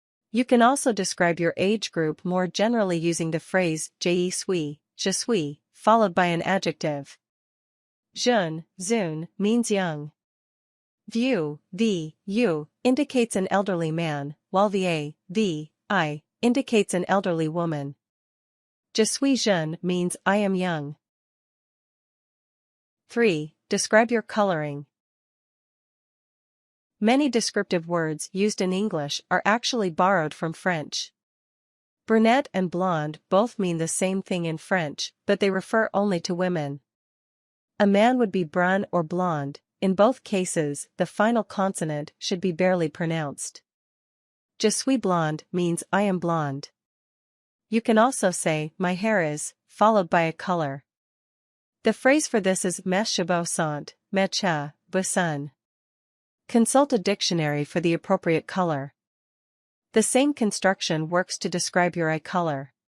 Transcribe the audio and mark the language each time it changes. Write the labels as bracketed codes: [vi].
[en] You can also describe your age group more generally using the phrase [fr] je suis, [en] followed by an adjective. Jeune, means young. Vieux, you, indicates an elderly man, while I, indicates an elderly woman. [fr] Je suis jeune [en] means I am young. 3. Describe your coloring. Many descriptive words used in English are actually borrowed from French. Brunette and blonde both mean the same thing in French, but they refer only to women. A man would be brun or blonde. In both cases, the final consonant should be barely pronounced. [fr] Je suis blonde [en] means I am blonde. You can also say my hair is, followed by a color. The phrase for this is [fr] mes cheveux sont, beaux. [en] Consult a dictionary for the appropriate color. The same construction works to describe your eye color.